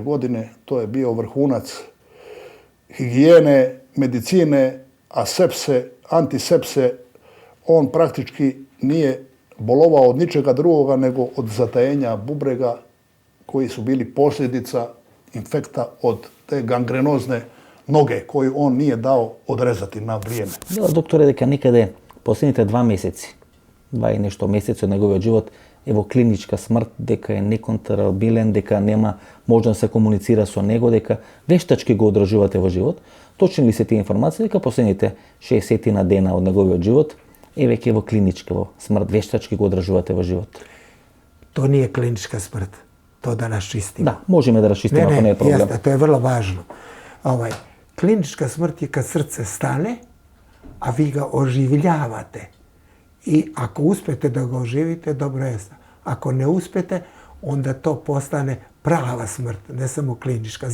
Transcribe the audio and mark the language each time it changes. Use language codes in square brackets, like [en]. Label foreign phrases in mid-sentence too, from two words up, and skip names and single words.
[hr] godine, to je bio vrhunac higijene, medicine, asepse, antisepse. On praktički nije bolovao od ničega drugoga nego od zatajenja bubrega koji su bili posljedica infekta od te gangrenozne noge koju on nije dao odrezati na vrijeme. Doktore, [mk] дека некаде последните 2 месеци, 2 и нешто месеци од неговиот живот е во клиничка смрт, дека е неконтролабилен, дека нема можност да се комуницира со него, дека вештачки го одржувате во живот. Точни ли се тие информации дека последните 60 на дена од неговиот живот е веќе во клиничка во смрт, вештачки го одржувате во живот? [sr] To nije klinička smrt, to da raščistimo. Da, možemo da raščistimo ako ne je problem. Jeste, to je vrlo važno. Klinička smrt je kad srce stane, a vi ga oživljavate. I ako uspete da ga oživite, dobro je. Ako ne uspete, onda to postane prava smrt, ne samo klinička.